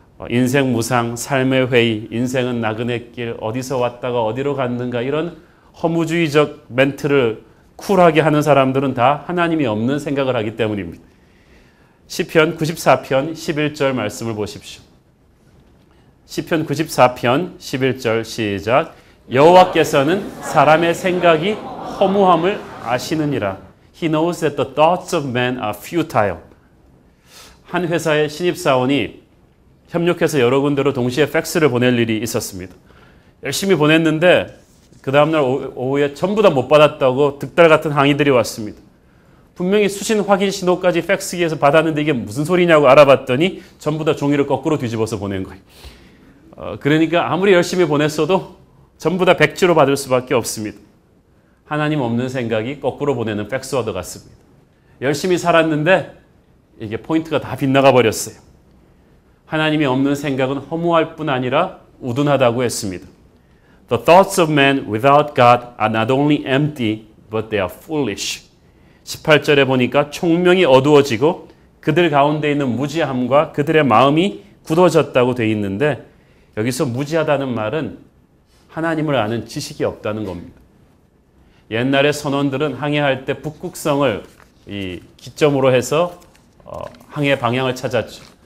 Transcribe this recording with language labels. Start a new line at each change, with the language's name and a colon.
Korean: 인생 무상, 삶의 회의, 인생은 나그네 길, 어디서 왔다가 어디로 갔는가 이런 허무주의적 멘트를 쿨하게 하는 사람들은 다 하나님이 없는 생각을 하기 때문입니다. 시편 94편 11절 말씀을 보십시오. 시편 94편 11절 시작. 여호와께서는 사람의 생각이 허무함을 아시느니라.
English: He knows that the thoughts of men are futile.
Korean: 한 회사의 신입사원이 협력해서 여러 군데로 동시에 팩스를 보낼 일이 있었습니다. 열심히 보냈는데 그 다음날 오후에 전부 다 못 받았다고 득달 같은 항의들이 왔습니다. 분명히 수신 확인 신호까지 팩스기에서 받았는데 이게 무슨 소리냐고 알아봤더니 전부 다 종이를 거꾸로 뒤집어서 보낸 거예요. 그러니까 아무리 열심히 보냈어도 전부 다 백지로 받을 수밖에 없습니다. 하나님 없는 생각이 거꾸로 보내는 팩스와도 같습니다. 열심히 살았는데 이게 포인트가 다 빗나가 버렸어요. 하나님이 없는 생각은 허무할 뿐 아니라 우둔하다고 했습니다.
English: The thoughts of men without God are not only empty, but they are foolish.
Korean: 18절에 보니까 총명이 어두워지고 그들 가운데 있는 무지함과 그들의 마음이 굳어졌다고 돼 있는데 여기서 무지하다는 말은 하나님을 아는 지식이 없다는 겁니다. 옛날의 선원들은 항해할 때 북극성을 이 기점으로 해서 항해 방향을 찾았죠.